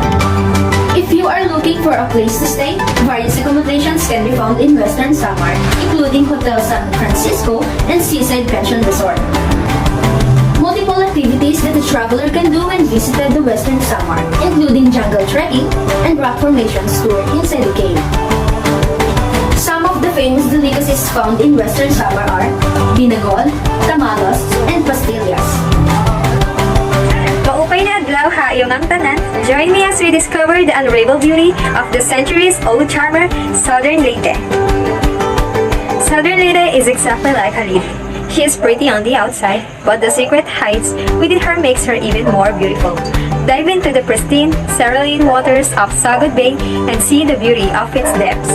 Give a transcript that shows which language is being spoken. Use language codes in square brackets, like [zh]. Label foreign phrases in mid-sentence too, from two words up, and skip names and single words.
[en] If you are looking for a place to stay, various accommodations can be found in Western Samar, including Hotel San Francisco and Seaside Pension Resort. Multiple activities that a traveler can do when visited the Western Samar, including jungle trekking and rock formations tour inside the cave. Some of the famous delicacies found in Western Samar are binagol, tamalos, and pastillas. [war] Maupay na adlaw ha iyong ang tanan. [en] Join me as we discover the unrivaled beauty of the centuries-old charmer, Southern Leyte. Southern Leyte is exactly like a leaf. She is pretty on the outside, but the secret hides within her makes her even more beautiful. Dive into the pristine, serene waters of Sagad Bay and see the beauty of its depths.